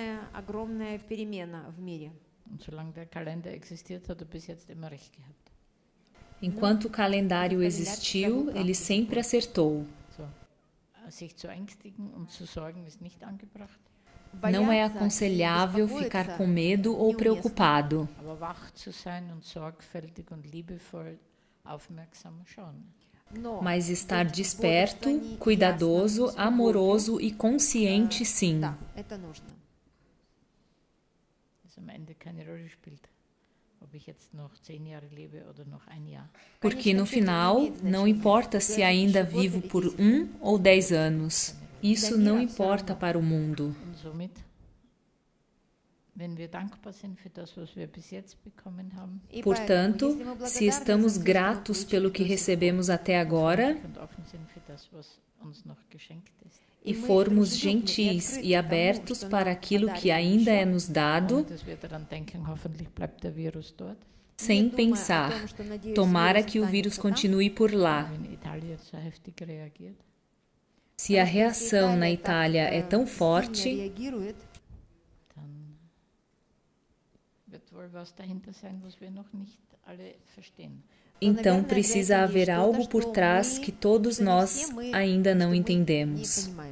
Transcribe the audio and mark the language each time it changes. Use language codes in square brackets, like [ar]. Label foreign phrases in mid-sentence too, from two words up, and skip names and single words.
[de] Und solange der Kalender existiert, hat bis jetzt immer recht gehabt. [pt] Enquanto o calendário existiu, ele sempre acertou. [de] So. Sich zu ängstigen und zu sorgen ist nicht angebracht. [pt] Não é aconselhável ficar com medo ou preocupado. [de] Aber wach zu sein und sorgfältig und liebevoll aufmerksam schon. [pt] Mas estar desperto, cuidadoso, amoroso e consciente, sim. [de] Am Ende keine Rolle spielt, ob ich jetzt noch 10 Jahre lebe oder noch ein Jahr. [pt] Porque no final, não importa se ainda vivo por 1 ou 10 anos. Isso não importa para o mundo. [de] Und somit, wenn wir dankbar sind für das, was wir bis jetzt bekommen haben, [pt] portanto, se estamos gratos pelo que recebemos até agora, [de] und offen sind für das, was uns noch geschenkt ist, [pt] e formos gentis e abertos para aquilo que ainda é nos dado, sem pensar, tomara que o vírus continue por lá. Se a reação na Itália é tão forte, então precisa haver algo por trás que todos nós ainda não entendemos.